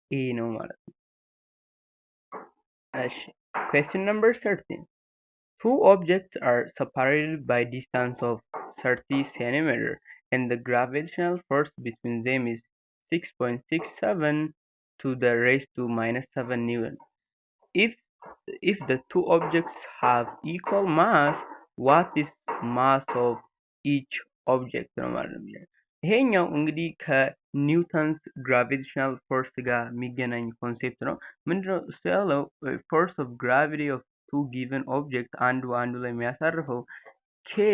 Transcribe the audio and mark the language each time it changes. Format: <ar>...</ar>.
<am>ኤ ነው ማለት ነው። እሺ</am> <en>question number 13. Two objects are separated by distance of 30 centimeter and the gravitational force between them is 6.67 to the raised to minus 7 Newton. If if the two objects have equal mass, what is mass of each object</en> <am>ነው ማለት ነው የሚለው። ይሄኛው እንግዲህ ከኒውተንስ ግራቪቴሽናል ፎርስ ጋር የሚገናኝ ኮንሴፕት ነው። ምንድነው እሱ ያለው ፎርስ ኦፍ ግራቪቲ ኦፍ ቱ ጊቨን ኦብጀክት አንዱ አንዱ ላይ የሚያሳርፈው ኬ</am>